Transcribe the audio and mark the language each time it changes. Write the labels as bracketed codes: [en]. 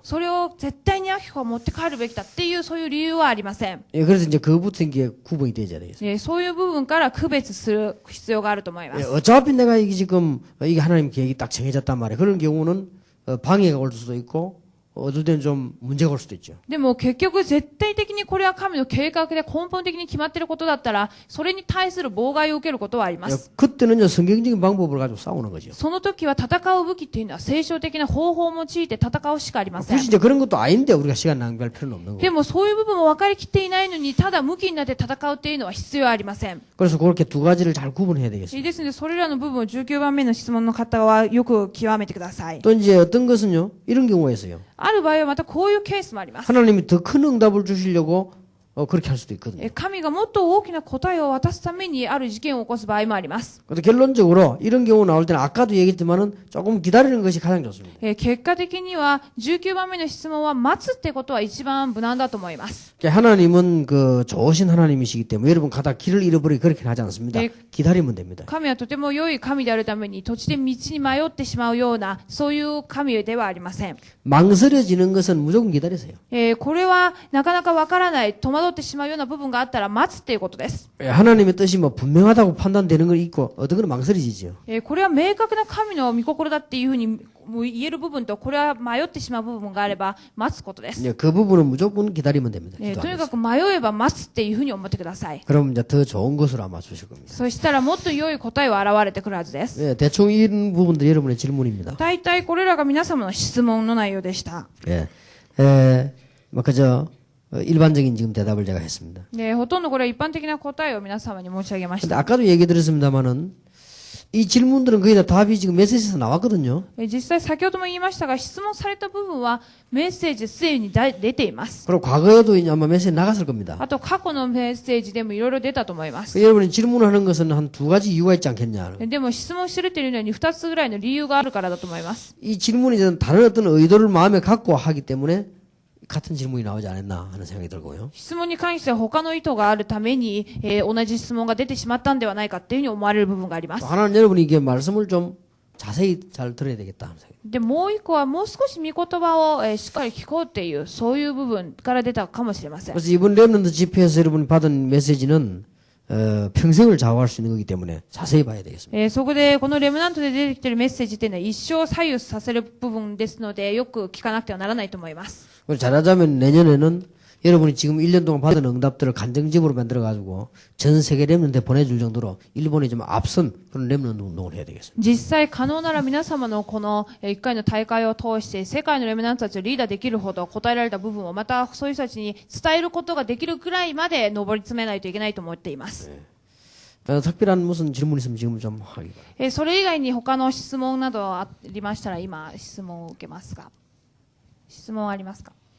[ja] それを絶対にアキコが持って帰るべきだっていうそういう理由はありません。 [ko] 예, 그래서 이제 그부터 이게 구분이 되어야 되겠어요. [ja] そういう部分から区別する必要があると思いま [ko] 예, [ja] す。 [ko] 어차피 내가 이게 지금 이게 하나님 계획이 딱 정해졌단 말이에요. 그런 경우는 방해가 올 수도 있고 어떨 때는 좀 문제가 올 수도 있죠. [ja] でも結局絶対的にこれは神の計画で根本的に決まっていることだったら、それに対する妨害を受けることはありま [ko] 예, [ja] す。 [ko] 그때는요 성경적인 방법을 가지고 싸우는 거죠. [ja] その時は戦う武器っていうのは聖書的な方法を用いて戦うしかありません [ko] 굳이 。 이제 그런 것도 아닌데 우리가 시간 낭비할 필요는 없는 [ja] で [ko] 거예요. [ja] もそういう部分も分かりきっていないのに、ただ向きになって戦うっていうのは必要ありません。 [ko] 그래서 그렇게 두 가지를 잘 구분해야 되겠어요. [ja] ですので、それらの部分を19番目の質問の方はよく極めてください。 [ko] 또 이제 어떤 것은요 이런 경우가 있어요. [ja] ある場合はまたこういうケースもあります。 [ko] 하나님이 더 큰 응답을 주시려고 그렇게 할 수도 있거든요. [ja] 神がもっと大きな答えを渡すためにある事件を起こす場合もあります。 [ko] 근데 결론적으로 이런 경우 나올 때는 아까도 얘기했지만은 조금 기다리는 것이 가장 좋습니다. [ja] 結果的には19番目の質問は待つってことは一番無難だと思います。 [ko] 하나님은 그 좋으신 하나님이시기 때문에 여러분 가다 길을 잃어버리기 그렇게 하지 않습니다. 네. 기다리면 됩니다. [ja] 神はとても良い神であるために土地で道に迷ってしまうようなそういう神ではありません。 [ko] 망설여지는 것은 무조건 기다리세요. [ja] これはなかなかわからない、戸惑ってしまうような部分があったら待つっていうことです。 [ko] 하나님의 뜻이 뭐 분명하다고 판단되는 건 있고 어떤 건 망설여지죠. [ja] これは明確な神の御心だっていうふうにもう言える部分と、これは迷ってしまう部分があれば待つことです。 [ko] 그 부분은 무조건 기다리면 됩니다. [ja] とにかく迷えば待つっていうふうに思ってください。 [ko] 그럼 이제 더 좋은 것으로 아마 주실 겁니다. [ja] そしたらもっと良い答えは現れてくるはずです。 [ko] 예, 대충 이런 부분들이 여러분의 질문입니다. [ja] 大体これらが皆様の質問の内容でした。 [ko] 예, 뭐 그저 일반적인 지금 대답을 제가 했습니다. [ja] ほとんどこれは一般的な答えを皆様に申し上げまし [ko] 근데 [ja] た。 [ko] 아까도 얘기 드렸습니다만은 이 질문들은 거의 다 답이 지금 메시지에서 나왔거든요. [ja] 実際先ほども言いましたが、質問された部分はメッセージすでに出ています。 [ko] 그리고 과거에도 이제 아마 메시지 나갔을 겁니다. [ja] あと過去のメッセージでもいろいろ出たと思います。 [ko] 여러분이 질문하는 것은 한 두 가지 이유가 있지 않겠냐. [ja] でも質問してるというのに2つぐらいの理由があるからだと思います。 [ko] 이 질문이 다른 어떤 의도를 마음에 갖고 하기 때문에 같은 질문이 나오지 않았나 하는 생각이 들고요. [ja] 質問に関しては他の意図があるために、同じ質問が出てしまったんではないかっていうふうに思われる部分がありま [ko] 또 하나는 여러분이 이게 말씀을 좀 자세히 잘 들어야 되겠다 하는 생각이 [ja] で、もう一個はもう少し御言葉を、しっかり聞こうっていう、そういう部分から出たかもしれません。 [ko] 그래서 이번 렘넌트 집회에서 여러분이 받은 메시지는 평생을 좌우할 수 있는 거기 때문에 자세히 봐야 되겠습니다. [ja] そこで、このレムナントで出てきているメッセージっていうのは一生左右させる部分ですので、よく聞かなくてはならないと思います。 [ko] 그걸 잘하자면 내년에는 여러분이 지금 1년 동안 받은 응답들을 간증집으로 만들어가지고 전 세계 렘넌트에 보내줄 정도로 일본이 좀 앞선 그런 렘넌트 운동을 해야 되겠습니다. [ja] 実際可能なら皆様のこの1回の大会を通して世界のレムナントたちをリーダーできるほど答えられた部分をまたそういう人たちに伝えることができるくらいまで上り詰めないといけないと思っています。 [ko] 특별한 무슨 질문 있으면 지금 좀 하기 바랍니다. [ja] それ以外に他の質問などありましたら今質問を受けますが、質問ありますか？